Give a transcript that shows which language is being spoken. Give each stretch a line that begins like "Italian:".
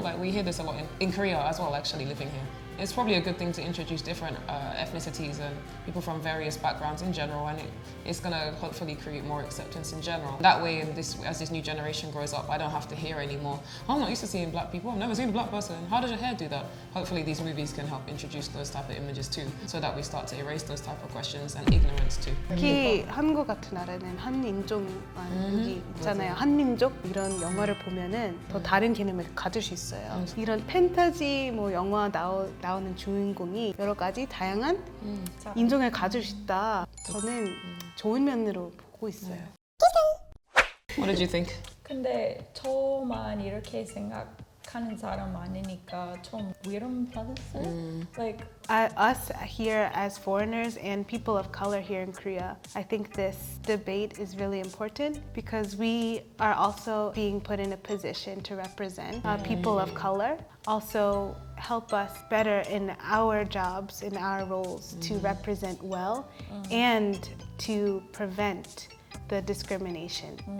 English: Like we hear this a lot in Korea as well, actually living here. It's probably a good thing to introduce different ethnicities and people from various backgrounds in general, and it's gonna hopefully create more acceptance in general. That way, as this new generation grows up, I don't have to hear anymore, oh, I'm not used to seeing black people, I've never seen a black person, how does your hair do that? Hopefully these movies can help introduce those type of images too, so that we start to erase those type of questions and ignorance too.
Korean: 특히 한국 같은 나라는 한인종만 여기 있잖아요. 한민족 이런 영화를 보면은 더 다른 개념을 가질 수 있어요. 이런 팬타지 뭐 영화 나오는 주인공이 여러 가지 다양한 인종을 가질 수 있다. 저는 좋은 면으로 보고 있어요.
English: What did you think?
Korean: 근데 저만 이렇게 생각하는 사람 많으니까 좀 위험 받았어요.
English: Like, Us here as foreigners and people of color here in Korea, I think this debate is really important because we are also being put in a position to represent people of color, also help us better in our jobs, in our roles to represent well and to prevent the discrimination.